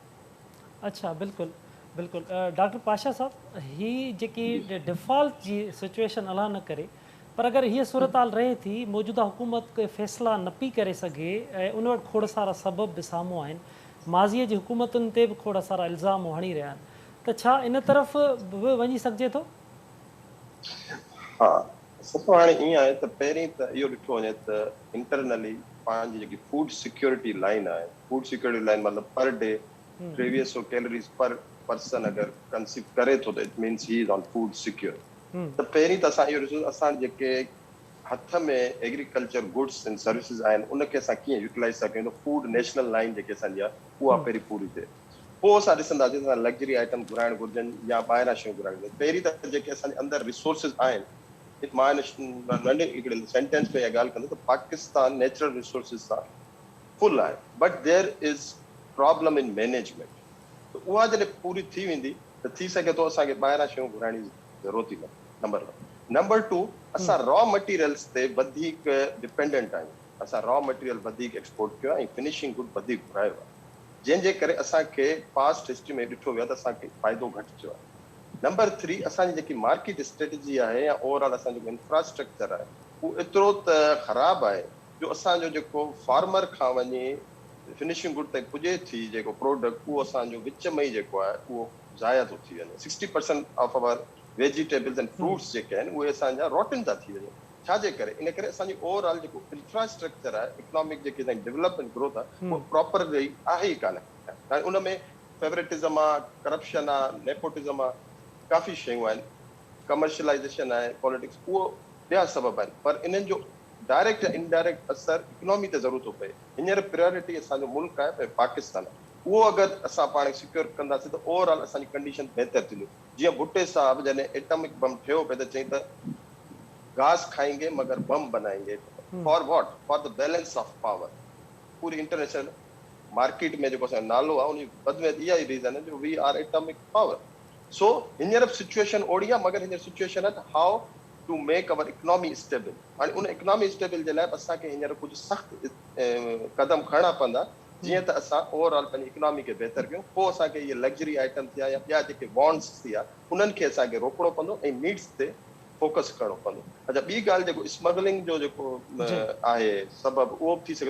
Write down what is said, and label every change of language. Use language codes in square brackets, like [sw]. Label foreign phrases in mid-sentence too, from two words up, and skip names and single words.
[sd] अच्छा, बिल्कुलु बिल्कुलु। डॉक्टर पाशा साहब, हीअ जेकी डिफ़ॉल्ट जी सिचुएशन अलाह न करे, पर अगरि हीअ सूरत हाल रहे थी, मौजूदा हुकूमत कोई फ़ैसिला न पई करे सघे ऐं उन वटि खोड़ सारा सबब बि साम्हूं आहिनि, माज़ीअ जी हुकूमतुनि ते बि खोड़ सारा इल्ज़ाम हणी रहिया आहिनि, त छा इन तरफ़ बि वञी सघिजे थो? हा, सभु हाणे ईअं आहे त पहिरीं त इहो ॾिठो वञे त इंटरनली पंहिंजी जेकी [en] food security line [sd] आहे, [en] food security line [sd] मतिलबु [en] per day 2300 calories per person [sd] अगरि कंसीव करे थो त [en] it means he is on food secure. [sd] त पहिरीं त असां इहो ॾिसो, असां जेके हथ में [en] agriculture goods and services [sd] आहिनि उनखे असां कीअं यूटिलाइज़ था कयूं त [en] food national line [sd] जेके असांजी आहे उहा पहिरीं पूरी थिए. पोइ असां ॾिसंदासीं असां [en] luxury item [sd] घुराइणु घुरिजनि या ॿाहिरां शयूं घुराइणु घुरिजनि. पहिरीं त जेके असांजे अंदरि रिसोर्सिस आहिनि, मां नंढे हिकिड़े सेंटेंस में इहा ॻाल्हि कंदो त पाकिस्तान [en] natural resources [sd] सां फुल आहे, [en] But there is problem in management. [sd] त उहा जॾहिं पूरी थी वेंदी त थी सघे थो असांखे ॿाहिरां शयूं घुराइण जी ज़रूरत ई न. नंबर 1. नंबर 2, असां [en] raw materials [sd] ते वधीक डिपेंडेंट आहियूं. असां [en] raw material [sd] वधीक एक्सपोर्ट कयो आहे ऐं [en] finishing good [sd] वधीक घुरायो आहे, जंहिंजे करे असांखे [en] past history [sd] में ॾिठो वियो आहे त असांखे फ़ाइदो घटि थियो आहे. नंबर 3, असांजी जेकी [en] market strategy [sd] आहे या ओवरऑल असांजो जेको इंफ्रास्ट्रक्चर आहे उहो एतिरो त ख़राबु आहे जो असांजो जेको फार्मर खां वञी [en] finishing good [sd] ताईं पुॼे थी जेको प्रोडक्ट उहो असांजो विच में ई जेको आहे उहो ज़ाया थो थी वञे. [en] 60% of our vegetables and fruits [sd] जेके आहिनि उहे असांजा रोटन था थी वञनि. छाजे करे? इन करे असांजी ओवरऑल जेको इंफ्रास्ट्रक्चर आहे, इकोनॉमिक जेकी असांजी [en] development growth [sd] आहे उहो प्रॉपरली आहे ई कान्हे. उन में फेवरेटिज़म आहे, करप्शन आहे, नेपोटिज़म आहे, काफ़ी शयूं आहिनि, कमर्शलाइज़ेशन आहे, पॉलिटिक्स, उहो ॿिया सबब आहिनि. पर इन्हनि जो डायरेक्ट या इनडायरेक्ट असर इकोनॉमी ते ज़रूर थो पए. हींअर प्रायोरिटी असांजो मुल्क आहे पाकिस्तान. उहो अगरि असां पाण सिक्योर कंदासीं त ओवरऑल असांजी कंडीशन बहितर थींदी. जीअं भुट्टे साहब जॾहिं एटॉमिक बम ठहियो पियो त चई त [ur] گھاس کھائیں گے مگر بم بنائیں گے. [en] for what? For the balance of power. [sd] पूरी [en] international market [sd] में जेको असांजो नालो आहे उन वध में इहा ई रीज़न आहे जो [en] we are atomic power. [sd] सो हींअर सिचुएशन ओड़ी आहे, मगर हींअर सिचुएशन आहे त [en] how to make our economy stable. [sd] हाणे उन [en] economy stable [sd] जे लाइ असांखे हींअर कुझु सख़्तु क़दम खणणा पवंदा जीअं त असां ओवरऑल पंहिंजी इकोनॉमी खे बहितर कयूं. पोइ असांखे इहे [en] luxury item [sd] थिया या ॿिया जेके वॉन्ट्स थिया उन्हनि खे असांखे रोकणो पवंदो ऐं नीड्स ते फोकस करणो पवंदो. अच्छा, ॿी ॻाल्हि जेको स्मगलिंग जो जेको आहे सबबु उहो बि थी सघे थो.